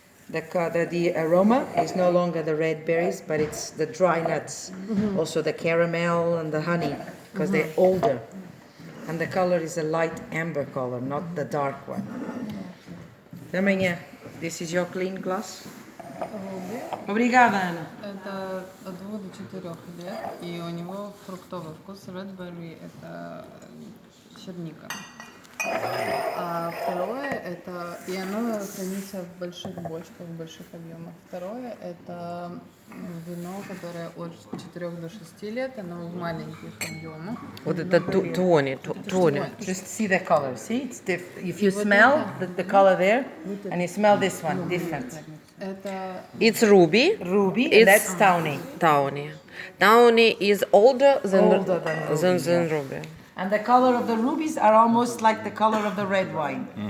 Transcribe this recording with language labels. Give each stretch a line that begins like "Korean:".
English: The aroma is no longer the red berries, but it's the dry nuts. Also the caramel and the honey, because they're older. And the color is a light amber color, not the dark one. Tamanha, this is your clean glass.
Portuguese: Obrigada, Ana.
Russian: Это от 2 до 4 лет, и у него фруктовый вкус. Red berry – это черника. А второе – это, и оно хранится в больших бочках, в больших объемах. Второе – это вино, которое от 4 до 6 лет, оно в маленьких объемах. Вот это Тони.
English: Just see the color. See, it's different. If you smell the color there, and you smell this one, different.
Russian: Это
English: It's ruby. Ruby, It's- and that's tawny. Tawny. Tawny is older than Older than ruby, ruby. And the color of the rubies are almost like the color of the red wine.